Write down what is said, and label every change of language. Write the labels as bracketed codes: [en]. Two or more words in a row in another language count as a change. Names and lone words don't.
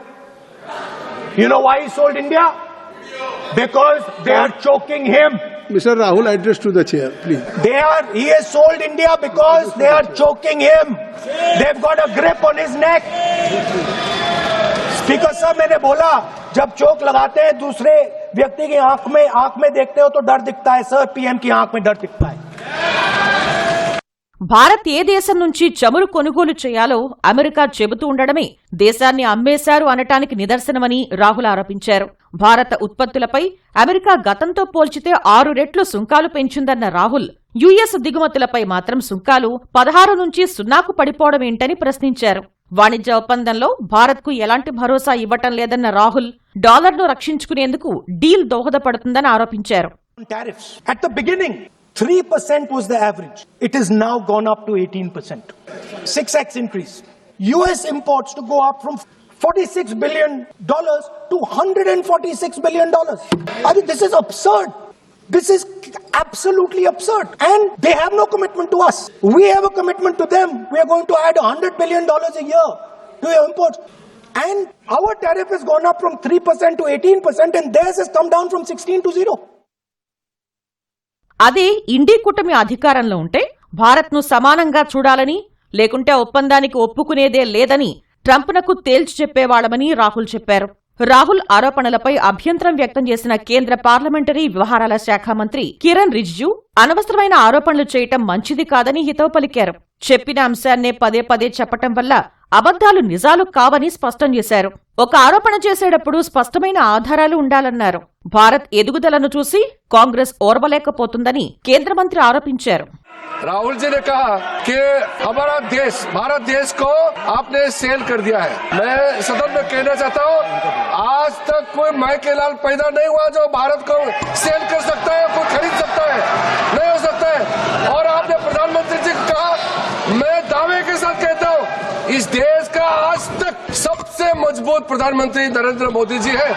[en] You know why he sold India? Because they are choking him. Mr. Rahul, address to the chair, please. He has sold India because they are choking him. They've got a grip on his neck. Speaker sir, [hi] मैंने बोला, जब चोक लगाते हैं दूसरे व्यक्ति की आंख में देखते हो तो डर दिखता है सर, पीएम की आंख में डर दिखता है. [te] భారత్ ఏ దేశం నుంచి చమురు కొనుగోలు చేయాలో అమెరికా చెబుతూ ఉండడమే దేశాన్ని అమ్మేశారు అనటానికి నిదర్శనమని రాహుల్ ఆరోపించారు. భారత ఉత్పత్తులపై అమెరికా గతంతో పోల్చితే 6 రెట్లు సుంకాలు పెంచిందన్న రాహుల్, యుఎస్ దిగుమతులపై మాత్రం సుంకాలు 16 నుంచి 0కు పడిపోవడమేంటని ప్రశ్నించారు. వాణిజ్య ఒప్పందంలో భారత్కు ఎలాంటి భరోసా ఇవ్వటం లేదన్న రాహుల్, డాలర్ను రక్షించుకునేందుకు డీల్ దోహదపడుతుందని ఆరోపించారు. [en] 3% was the average. It is now gone up to 18%. 6x increase. US imports to go up from $46 billion to $146 billion. I mean, this is absurd. This is absolutely absurd. And they have no commitment to us. We have a commitment to them. We are going to add $100 billion a year to your imports. And our tariff has gone up from 3% to 18% and theirs has come down from 16 to 0. [te] అదే ఇండీ కూటమి అధికారంలో ఉంటే భారత్ను సమానంగా చూడాలని, లేకుంటే ఒప్పందానికి ఒప్పుకునేదే లేదని ట్రంప్నకు తేల్చి చెప్పేవాళ్లమని రాహుల్ చెప్పారు. రాహుల్ ఆరోపణలపై అభ్యంతరం వ్యక్తం చేసిన కేంద్ర పార్లమెంటరీ వ్యవహారాల శాఖ మంత్రి కిరణ్ రిజిజు, అనవసరమైన ఆరోపణలు చేయటం మంచిది కాదని హితవు పలికారు. చెప్పిన అంశాన్నే పదే పదే చెప్పటం వల్ల అబద్దాలు నిజాలు కావని స్పష్టం చేశారు. ఒక ఆరోపణ చేసేటప్పుడు స్పష్టమైన ఆధారాలు ఉండాలన్నారు. భారత్ ఎదుగుదలను చూసి కాంగ్రెస్ ఓర్వలేకపోతుందని కేంద్ర మంత్రి ఆరోపించారు. [hi] राहुल जी ने कहा कि हमारा देश, भारत देश को आपने सेल कर दिया है. मैं सदन में कहना चाहता हूँ, आज तक कोई माई के लाल पैदा नहीं हुआ जो भारत को सेल कर सकता है, कोई खरीद सकता है, नहीं हो सकता है. और आपने प्रधानमंत्री जी को कहा, मैं दावे के साथ कहता हूँ, इस देश का आज तक सबसे मजबूत प्रधानमंत्री नरेंद्र मोदी जी है.